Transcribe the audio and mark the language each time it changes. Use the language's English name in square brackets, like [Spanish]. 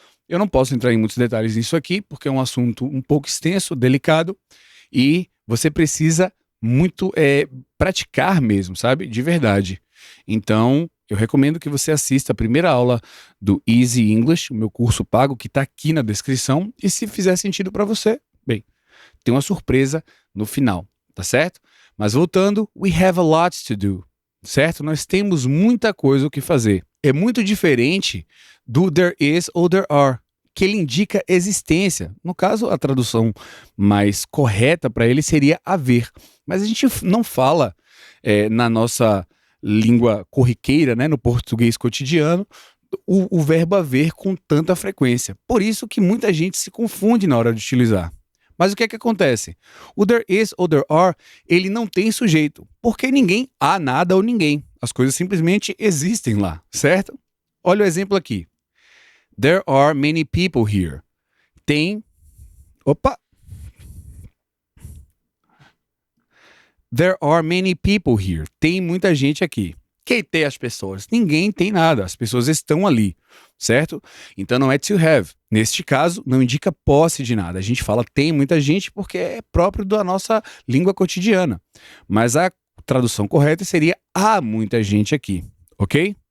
[Portuguese] Eu não posso entrar em muitos detalhes nisso aqui, porque é um assunto um pouco extenso, delicado, e você precisa muito praticar mesmo, sabe? De verdade. Então, eu recomendo que você assista a primeira aula do Easy English, o meu curso pago, que está aqui na descrição, e se fizer sentido para você, bem, tem uma surpresa no final, tá certo? Mas voltando, [English] we have a lot to do, [Portuguese] certo? Nós temos muita coisa o que fazer. É muito diferente do there is ou there are, que ele indica existência. No caso, a tradução mais correta para ele seria haver. Mas a gente não fala na nossa língua corriqueira, né, no português cotidiano, o verbo haver com tanta frequência. Por isso que muita gente se confunde na hora de utilizar. Mas o que é que acontece? O there is ou there are, ele não tem sujeito, porque ninguém há nada ou ninguém. As coisas simplesmente existem lá, certo? Olha o exemplo aqui. [English] There are many people here. Tem... Opa! There are many people here. [Portuguese] Tem muita gente aqui. Quem tem as pessoas? Ninguém tem nada. As pessoas estão ali, certo? Então não é to have. Neste caso, não indica posse de nada. A gente fala tem muita gente porque é próprio da nossa língua cotidiana. Mas a tradução correta seria há muita gente aqui, ok?